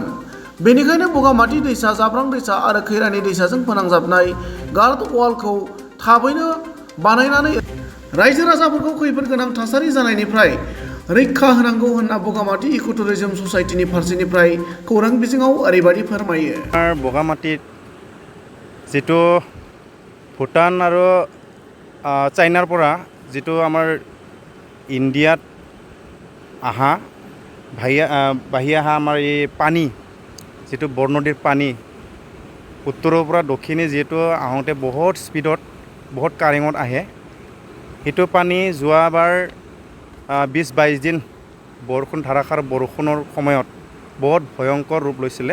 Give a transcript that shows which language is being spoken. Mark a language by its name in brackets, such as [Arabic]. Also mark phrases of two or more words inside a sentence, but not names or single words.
[Bodo] बेनिखायनो बगामाथि दैसा, जाब्रां दैसा आरो खैरानि दैसाजों फोनांजाबनाय [English] guard wall [Bodo] थाबैनो बानायनानै रायजो राजाफोरखौ खैफोद गोनां थासारि जानायनिफ्राय रैखा होनांगौ होनना बगामाथि [English] eco tourism society [Bodo] फारसेनिफ्राय खौरां बिजोङाव ओरैबायदि फोरमायो। [Assamese] বগামাটিত জিতু ভুটান আৰু চাইনাৰ পৰা जितु আমাৰ ইণ্ডিয়াত আহা বাহি অহা আমাৰ এই পানী যিটো বৰনদীৰ পানী উত্তৰৰ পৰা দক্ষিণে যিহেতু আহোঁতে বহুত স্পীডত বহুত কাৰেঙত আহে, সেইটো পানী যোৱাবাৰ 20-22 দিন বৰষুণ ধাৰাসাৰ বৰষুণৰ সময়ত বহুত ভয়ংকৰ ৰূপ লৈছিলে।